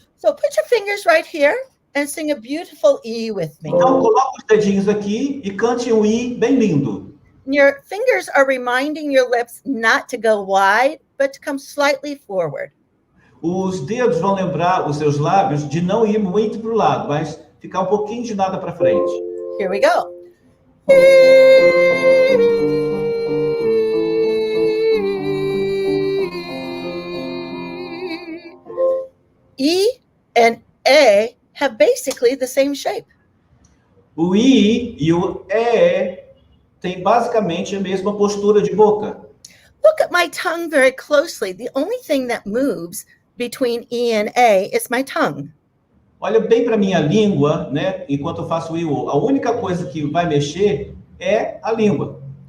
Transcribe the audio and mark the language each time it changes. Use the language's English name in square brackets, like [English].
[English] So put your fingers right here and sing a beautiful E with me. [Portuguese] Então, coloca os dedinhos aqui e cante um I bem lindo. [English] Your fingers are reminding your lips not to go wide, but to come slightly forward. [Portuguese] Os dedos vão lembrar os seus lábios de não ir muito para o lado, mas ficar um pouquinho de nada para frente. [English] Here we go. E and A have basically the same shape. [Portuguese] O I e o E têm basicamente a mesma postura de boca. [English] Look at my tongue very closely. The only thing that moves between E and A is my tongue. [Portuguese] Olha bem para minha língua, né? Enquanto eu faço o I, a única coisa que vai mexer é a língua.